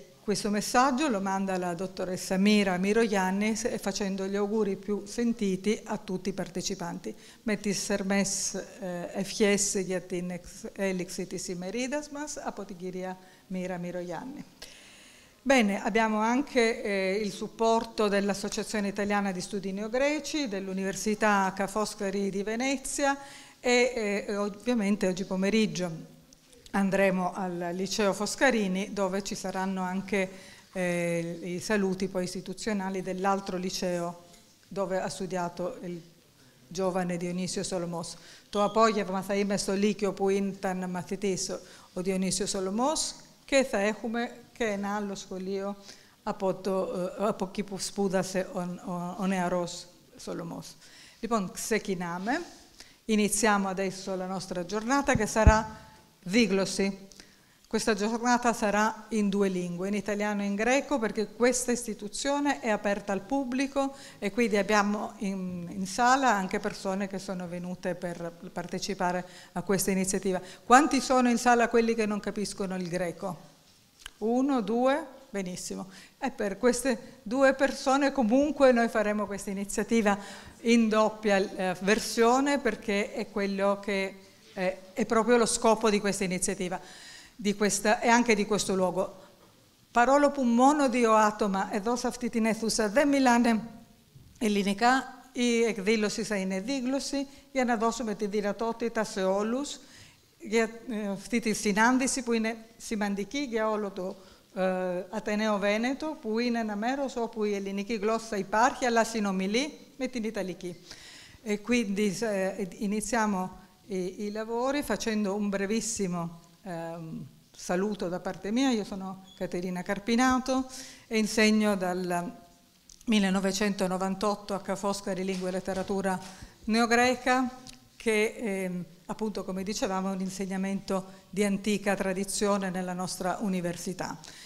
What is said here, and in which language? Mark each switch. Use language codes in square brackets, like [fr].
[it] Questo messaggio lo manda la dottoressa Mira Mirogianni facendo gli auguri più sentiti a tutti i partecipanti. [el] Metis Hermes ευχές για την έληξη της ημερίδας μας από την κυρία Mira Mirogianni. [it] Bene, abbiamo anche il supporto dell'Associazione Italiana di Studi Neogreci, dell'Università Ca' Foscari di Venezia e ovviamente oggi pomeriggio andremo al Liceo Foscarini, dove ci saranno anche i saluti poi istituzionali dell'altro liceo dove ha studiato il giovane Dionisio Solomos. [el] Το απόγευμα θα είμαι στο Λύκειο που ήταν μαθητής ο Διονύσιος Σολομός και θα έχουμε και ένα άλλο σχολείο από εκεί που σπούδασε ο νεαρός Solomos. Λοιπόν, ξεκινάμε. [it] Iniziamo adesso la nostra giornata che sarà diglosi. Questa giornata sarà in 2 lingue, in italiano e in greco, perché questa istituzione è aperta al pubblico e quindi abbiamo in sala anche persone che sono venute per partecipare a questa iniziativa. Quanti sono in sala quelli che non capiscono il greco? 1, 2? Benissimo. E per queste 2 persone comunque noi faremo questa iniziativa in doppia versione, perché è quello che è proprio lo scopo di questa iniziativa e anche di questo luogo. [el] Παρόλο που μόνο 2 άτομα εδώ σε αυτή την αίθουσα δεν μιλάνε ελληνικά, η εκδήλωση θα είναι δίγλωση για να δώσουμε τη δυνατότητα σε όλους για αυτή τη συνάντηση που είναι σημαντική για όλο το Ατενέο Βένετο, που είναι ένα μέρος όπου η ελληνική γλώσσα υπάρχει αλλά συνομιλεί με την Ιταλική. [it] E quindi iniziamo i lavori facendo un brevissimo saluto da parte mia. Io sono Caterina Carpinato e insegno dal 1998 a Ca' Foscari Lingua e Letteratura Neogreca, che appunto, come dicevamo, è un insegnamento di antica tradizione nella nostra università.